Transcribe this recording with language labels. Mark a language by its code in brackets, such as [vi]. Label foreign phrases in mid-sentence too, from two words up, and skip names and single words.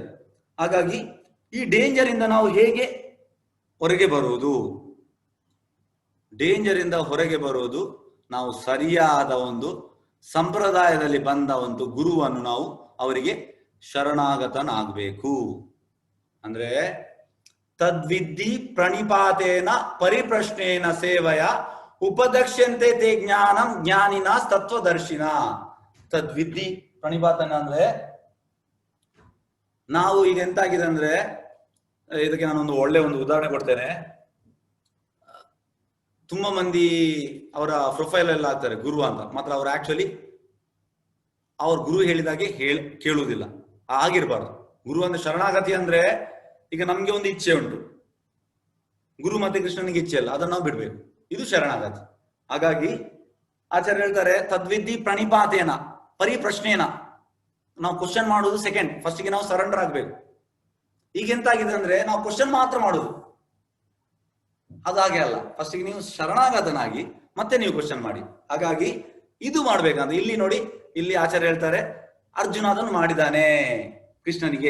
[kn] ಹಾಗಾಗಿ ಈ ಡೇಂಜರ್ ಇಂದ ನಾವು ಹೇಗೆ ಹೊರಗೆ ಬರುವುದು? ಡೇಂಜರ್ ಇಂದ ಹೊರಗೆ ಬರುವುದು ನಾವು ಸರಿಯಾದ ಒಂದು ಸಂಪ್ರದಾಯದಲ್ಲಿ ಬಂದ ಒಂದು ಗುರುವನ್ನು ನಾವು ಅವರಿಗೆ ಶರಣಾಗತನಾಗಬೇಕು. [sa] ಅಂದ್ರೆ ತದ್ವಿದ್ಧಿ ಪ್ರಣಿಪಾತೇನ ಪರಿಪ್ರಶ್ನೇನ ಸೇವಯ ಉಪದಕ್ಷ್ಯಂತೆ ತೇ ಜ್ಞಾನಂ ಜ್ಞಾನಿನ ತತ್ವದರ್ಶಿನ. ತದ್ವಿದ್ಧಿ ಪ್ರಣಿಪಾತನ [kn] ಅಂದ್ರೆ, ನಾವು ಈಗ ಎಂತಾಗಿದೆ ಅಂದ್ರೆ, ಇದಕ್ಕೆ ನಾನೊಂದು ಒಳ್ಳೆ ಒಂದು ಉದಾಹರಣೆ ಕೊಡ್ತೇನೆ. ತುಂಬಾ ಮಂದಿ ಅವರ ಪ್ರೊಫೈಲ್ ಎಲ್ಲ ಹಾಕ್ತಾರೆ ಗುರು ಅಂತ, ಮಾತ್ರ ಅವ್ರು ಆಕ್ಚುಲಿ ಅವ್ರ ಗುರು ಹೇಳಿದಾಗೆ ಕೇಳುವುದಿಲ್ಲ. ಆಗಿರ್ಬಾರ್ದು. ಗುರು ಅಂದ್ರೆ ಶರಣಾಗತಿ ಅಂದ್ರೆ, ಈಗ ನಮ್ಗೆ ಒಂದು ಇಚ್ಛೆ ಉಂಟು, ಗುರು ಮತ್ತೆ ಕೃಷ್ಣನಿಗೆ ಇಚ್ಛೆ ಇಲ್ಲ, ಅದನ್ನ ನಾವು ಬಿಡ್ಬೇಕು, ಇದು ಶರಣಾಗತಿ. ಹಾಗಾಗಿ ಆಚಾರ್ಯ ಹೇಳ್ತಾರೆ [sa] ತದ್ವಿದ್ಧಿ ಪ್ರಣಿಪಾತೇನ ಪರಿಪ್ರಶ್ನೇನ. [kn] ನಾವು ಕ್ವಶನ್ ಮಾಡುವುದು ಸೆಕೆಂಡ್, ಫಸ್ಟ್ಗೆ ನಾವು ಸರೆಂಡರ್ ಆಗ್ಬೇಕು. ಈಗ ಎಂತಾಗಿದೆ ಅಂದ್ರೆ, ನಾವು ಕ್ವಶನ್ ಮಾತ್ರ ಮಾಡುದು, ಅದಾಗೆ ಅಲ್ಲ. ಫಸ್ಟ್ಗೆ ನೀವು ಶರಣಾಗತನಾಗಿ ಮತ್ತೆ ನೀವು ಕ್ವಶನ್ ಮಾಡಿ. ಹಾಗಾಗಿ ಇದು ಮಾಡ್ಬೇಕಂದ್ರೆ, ಇಲ್ಲಿ ನೋಡಿ, ಇಲ್ಲಿ ಆಚಾರ್ಯ ಹೇಳ್ತಾರೆ ಅರ್ಜುನ ಅದನ್ನು ಮಾಡಿದ್ದಾನೆ ಕೃಷ್ಣನಿಗೆ.